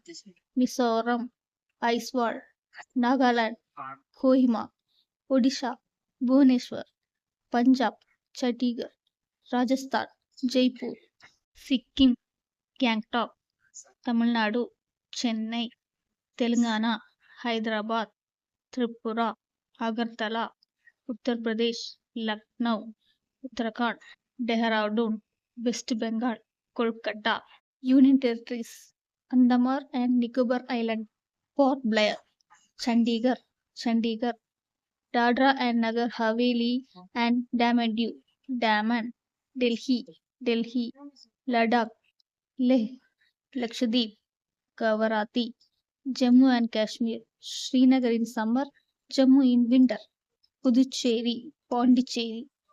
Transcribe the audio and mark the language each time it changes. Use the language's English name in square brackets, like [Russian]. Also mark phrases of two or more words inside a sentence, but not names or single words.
[English] Mizoram, Aizawl, Nagaland, Kohima, Odisha, Bhubaneswar, Punjab, Chandigarh, Rajasthan, Jaipur, Sikkim, Gangtok, Tamil Nadu, Chennai, Telangana, Hyderabad, Tripura, Agartala, Uttar Pradesh, Lucknow, Uttarakhand, Dehradun, West Bengal, Kolkata. Union Territories, Andaman and Nicobar Island, Port Blair, Chandigarh, Dadra and Nagar Haveli and Daman, Delhi, Ladakh, Leh, Lakshadweep, Kavarati, Jammu and Kashmir, Srinagar in summer, Jammu in winter, Puducherry, Pondicherry,